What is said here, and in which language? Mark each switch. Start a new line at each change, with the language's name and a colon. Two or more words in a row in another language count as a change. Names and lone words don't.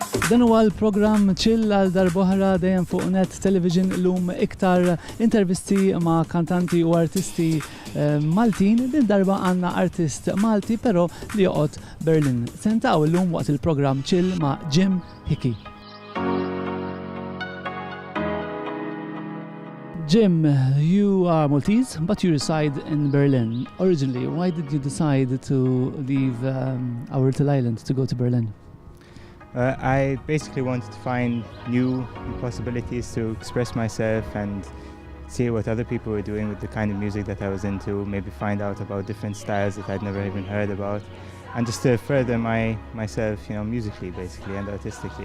Maltese: Dan huwa l-programm Chill għal darbohra dejjem fuq Net Television illum iktar intervisti ma' kantanti u artisti Maltin. Din darba għandna artist Malti però li joqgħod Berlin. Sentaw illum waqt il-programm Chill ma' Jim Hickey.
English: Jim, you are Maltese, but you reside in Berlin. Originally, why did you decide to leave our little island to go to Berlin? I basically wanted to find new possibilities to express myself and see what other people were doing with the kind of music that I was into, maybe find out about different styles that I'd never even heard about, and just to further myself, musically basically and artistically.